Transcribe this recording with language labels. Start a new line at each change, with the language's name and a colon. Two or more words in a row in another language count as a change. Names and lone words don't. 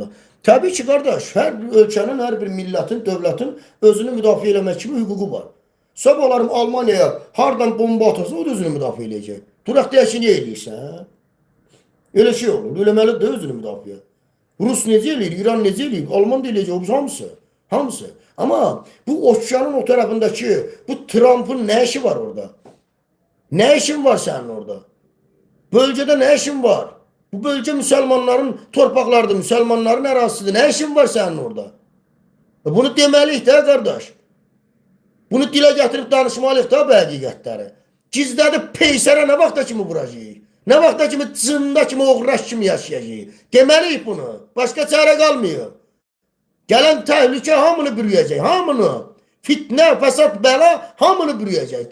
Azerbaijani: Təbii ki qardaş, hər bir ölkənin, hər bir millətin, dövlətin özünü müdafiə eləmək kimi hüququ var. Sabah olarım Almanyaya hardan bomba atırsa o da özünü müdafiə eləyəcək. Duraq deyək ki, niyə eləyirsən? Elə şey olur, eləməli də özünü müdafiə. Rus necə eləyir, İran necə eləyir, Alman da eləyəcək, o hamısı. Hamısı.
Turkish: Ama bu okyanın o tarafındaki bu Trump'ın ne işi var orada? Ne işin var senin orada? Bölgede ne işin var? Bu bölge
Azerbaijani: Müslümanların torpaqlarıdır, Müslümanların ərazisidir.
Turkish: Ne işin var senin orada? Bunu demeliyik de kardeş.
Azerbaijani: Bunu dilə gətirib danışmalıyıq da bu həqiqətləri. Gizlədib peysərə nə vaxta kimi vuracaq? Nə vaxta kimi cında kimi oğraş kimi yaşayacaq? Deməliyik bunu. Başqa çarə qalmıyor. Gələn təhlükə hamını bürüyəcək, hamını. Fitnə, fəsad, bəla hamını bürüyəcək.